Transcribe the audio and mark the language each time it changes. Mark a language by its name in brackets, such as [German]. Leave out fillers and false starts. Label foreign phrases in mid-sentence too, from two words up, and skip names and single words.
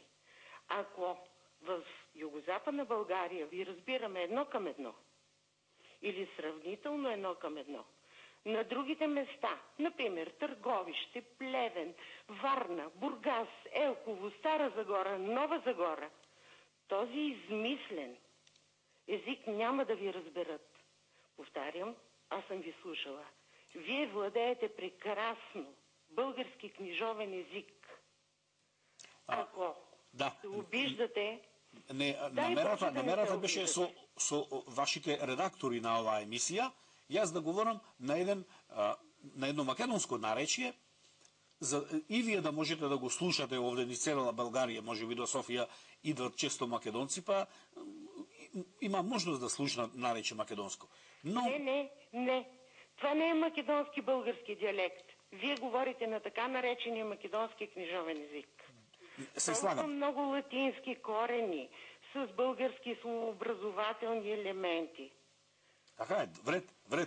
[Bulgarian] Ако в Югозападна България ви разбираме 1:1 или сравнително 1:1, на другите места, например Търговище, Плевен, Варна, Бургас, Елхово, Стара Загора, Нова Загора, този измислен език няма да ви разберат. Повтарям, аз съм ви слушала. Вие владеете прекрасно български книжовен език. Ако се обиждате... [Macedonian] Намерата беше со вашите редактори на оваа емисија, јас да говорам на едно македонско наречие, и вие да можете да го слушате овде низ [Bulgarian] цела Българија, [Macedonian] може би до Софија идват често македонци, па има можност да слушнат нарече македонско. Но... [Bulgarian] Не. Това не е македонски български диалект. Вие говорите на така наречения македонски книжовен език. [Macedonian] Се слагам. [Bulgarian] Много латински корени с български словообразователни елементи. [Macedonian] Така е, вред.